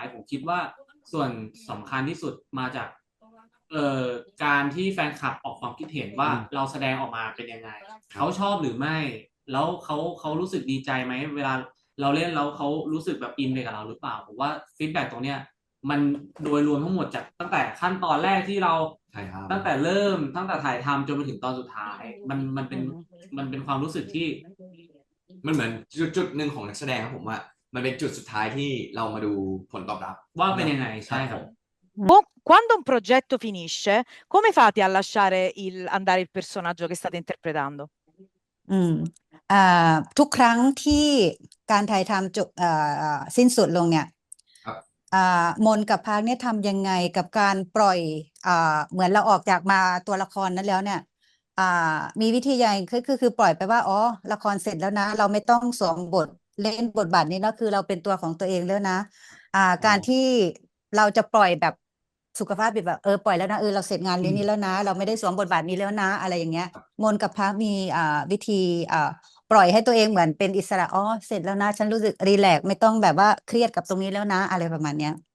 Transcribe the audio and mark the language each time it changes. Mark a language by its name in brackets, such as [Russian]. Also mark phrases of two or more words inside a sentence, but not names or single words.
[Thai] ผมคิดว่าส่วนสำคัญที่สุดมาจากการที่แฟนคลับออกความคิดเห็นว่าเราแสดงออกมาเป็นยังไงเขาชอบหรือไม่แล้วเขารู้สึกดีใจไหมเวลาเราเล่นแล้วเขารู้สึกแบบอินไปกับเราหรือเปล่าผมว่าฟีดแบ็กตรงเนี้ยมันโดยรวมทั้งหมดจากตั้งแต่ขั้นตอนแรกที่เราตั้งแต่ตั้งแต่ถ่ายทำจนมาถึงตอนสุดท้ายมันเป็นความรู้สึกที่ มันเหมือนจุดหนึ่งของนักแสดงครับผมว่ามันเป็นจุดสุดท้ายที่เรามาดูผลตอบรับ ว่าเป็นยังไงใช่ครับ [Italian] Quando un progetto finisce, come fate a lasciare andare il personaggio che state interpretando? [Thai] อืมทุกครั้งที่การถ่ายทำจบสิ้นสุดลงเนี่ยมนกับพักเนี่ยทำยังไงกับการปล่อยเหมือนเราออกจากมาตัวละคร นั้นแล้วเนี่ยมีวิธียังไงคือปล่อยไปว่าอ๋อละครเสร็จแล้วนะเราไม่ต้องสวมบทเล่นบทบาทนี้แล้วคือเราเป็นตัวของตัวเองแล้วนะการที่เราจะปล่อยแบบสุขภาพแบบปล่อยแล้วนะเราเสร็จงานเรื่องนี้แล้วนะเราไม่ได้สวมบทบาทนี้แล้วนะอะไรอย่างเงี้ยมนกับพักมีวิธีปล่อยให้ตัวเองเหมือนเป็นอิสระอ๋อเสร็จแล้วนะฉันรู้สึกรีแลกซ์ไม่ต้องแบบว่าเครียดกับตรงนี้แล้วนะอะไรประมาณเนี้ย